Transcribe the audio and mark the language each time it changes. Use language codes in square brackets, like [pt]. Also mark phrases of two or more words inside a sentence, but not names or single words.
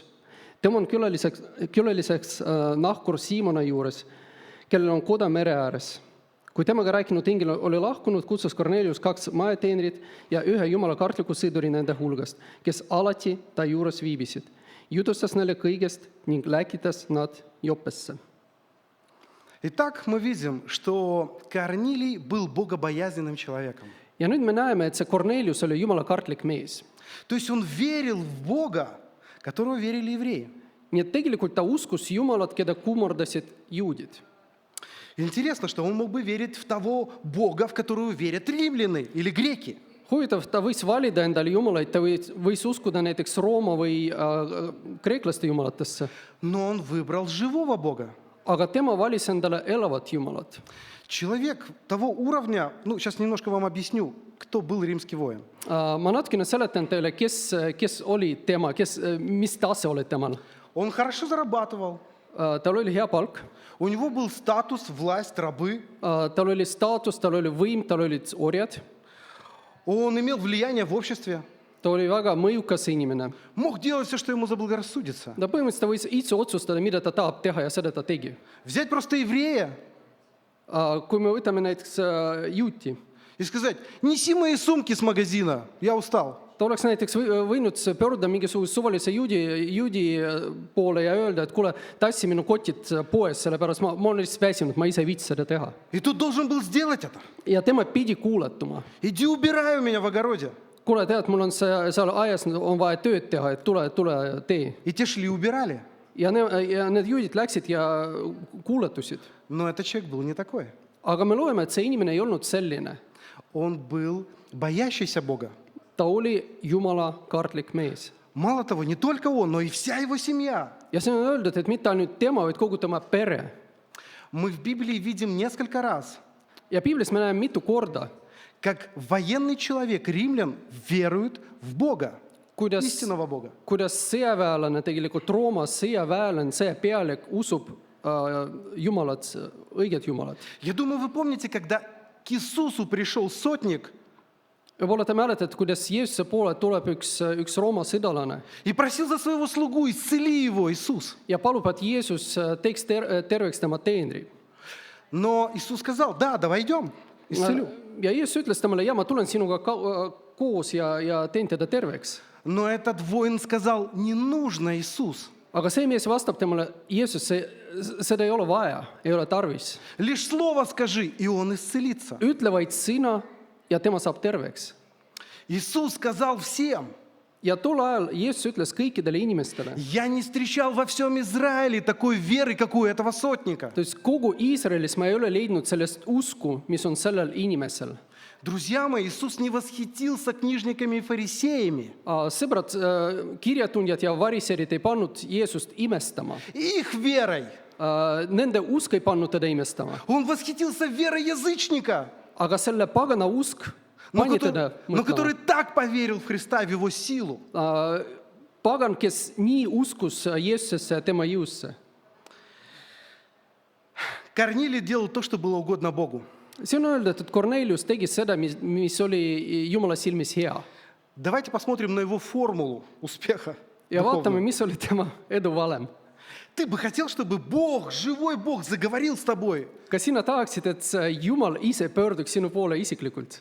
[et] Tema on külaliseks nahkur Siimona juures, kellel on koda mere ääres. Kui temaga rääkinud ingel oli lahkunud, kutsus Kornelius 2 majateenrit ja 1 jumala kartliku sõduri nende hulgast, kes alati ta juures viibisid. Jutustas neile kõigest ning läkitas nad Joppesse. [ru] Итак, мы видим, что Корнилий был богобоязненным человеком. [et] Ja nüüd me näeme, et see Kornelius oli jumala kartlik mees. [ru] То есть он верил в Бога, которого верили евреи. [et] Nii et tegelikult ta uskus Jumalat, keda kummardasid juudid. [ru] Интересно, что он мог бы верить в того Бога, в которого верят римляне или греки. [et] Huvitav, ta võis valida endale jumalaid, ta võis uskuda näiteks Rooma või kreeklaste jumalatesse, [ru] Но он выбрал живого Бога. [et] aga tema valis endale elavat jumalat. [ru] Человек того уровня, сейчас немножко вам объясню, кто был римский воин. [et] Ma natukene seletan teile, kes oli tema, mis tase oli temal. [ru] Он хорошо зарабатывал, [et] Tal oli hea palk, [ru] у него был статус, власть, рабы, [et] tal oli staatus, tal oli võim, tal olid orjad, [ru] он имел влияние в обществе, [et] ta oli väga mõjukas inimene. [ru] мог делать все, что ему заблагорассудится. [et] Ta põhimõtteliselt võis ise otsustada, mida ta tahab teha ja seda ta tegi. [ru] Взять просто еврея [et] Kui me võtame näiteks juuti, [ru] и сказать: неси мои сумки с магазина, я устал. [et] ta oleks näiteks võinud pöörduda mingisuguse suvalise juudi poole ja öelda, et kuule, tassi minu kotid poes, sellepärast ma olen lihtsalt väsinud, ma ise ei viitsi seda teha. [ru] И тут должен был сделать это. [et] Ja tema pidi kuuletuma. [ru] Иди убирай у меня в огороде. [et] Kuule, tead, mul on seal aias on vaja tööd teha, et tule tee. [ru] И те шли, убирали. [et] Ja need juudid läksid ja kuuletusid. [ru] Но этот человек был не такой. [et] Aga me loeme, et see inimene ei olnud selline. [ru] Он был боящийся Бога. [et] Ta oli Jumala kartlik mees. [ru] Мало того, не только он, но и вся его семья. [et] Ja see on öeldud, et mitte ainult tema, vaid kogu tema pere. [ru] Мы в Библии видим несколько раз, [et] Ja piiblis me näeme mitu korda, [ru] как военный человек, римлян, верует в Бога, [et] kuidas [ru] истинного Бога. [et] sõjaväelane, tegelikult Rooma sõjaväelane, sõjapealik usub Jumalat, õiget Jumalat. [ru] Я думаю, вы помните, когда к Иисусу пришел сотник [et] Võib-olla te mäletate, kuidas Jeesuse poole tuleb üks Rooma sõdalane [ru] и просил за своего слугу: исцели его, Иисус. [et] ja palub, et Jeesus teeks terveks tema teenri. [ru] Но Иисус сказал: да, давай идем, исцелю. [et] Ja Jeesus ütles temale, ja ma tulen sinuga koos ja teen teda terveks. [ru] Но этот воин сказал: не нужно, Иисус. [et] aga see mees vastab temale, Jeesus, seda ei ole vaja, ei ole tarvis. [ru] Лишь слово скажи, и он исцелится. [et] Ütle vaid sõna ja tema saab terveks. [ru] Иисус сказал всем, [et] Ja tol ajal Jeesus ütles kõikidele inimestele, [ru] я не встречал во всем Израиле такой веры, как у этого сотника. [et] et kogu Iisraelis ma ei ole leidnud sellest usku, mis on sellel inimesel. [ru] Друзья мои, Иисус не восхитился книжниками и фарисеями, [et] Sõbrad, kirjatundjad ja variserid ei pannud Jeesust imestama. [ru] их верой. [et] Nende usk ei pannud teda imestama. [ru] Он восхитился верой язычника, [et] Aga selle pagana usk pani teda [ru] но который [et] mõtlema. [ru] так поверил в Христа, в Его силу. [et] Pagan, kes nii uskus Jeesusesse ja tema jõusse. [ru] Корнилий делал то, что было угодно Богу. [et] See on öeldud, et Kornelius tegi seda, mis oli Jumala silmis hea. [ru] Давайте посмотрим на его формулу успеха. [et] Ja vaatame, [ru] духовного. [et] mis oli tema edu valem. [ru] Ты бы хотел, чтобы Бог, живой Бог, заговорил с тобой. [et] Kas sina tahaksid, et Jumal ise pöörduks sinu poole isiklikult?